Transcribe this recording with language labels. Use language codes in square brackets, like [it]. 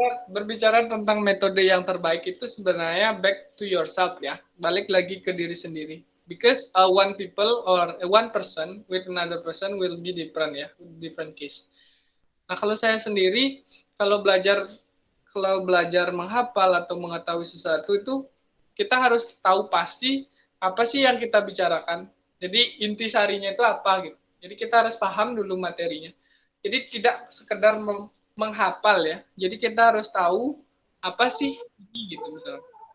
[id] Berbicara tentang metode yang terbaik itu sebenarnya [en] back to yourself [id] ya. Balik lagi ke diri sendiri. [en] Because one people or one person with another person will be different ya, different case. [id] Nah, kalau saya sendiri kalau belajar menghafal atau mengetahui sesuatu itu kita harus tahu pasti apa sih yang kita bicarakan. Jadi intisarinya itu apa gitu. Jadi kita harus paham dulu materinya. Jadi tidak sekedar menghafal ya. Jadi kita harus tahu apa sih gitu misalnya.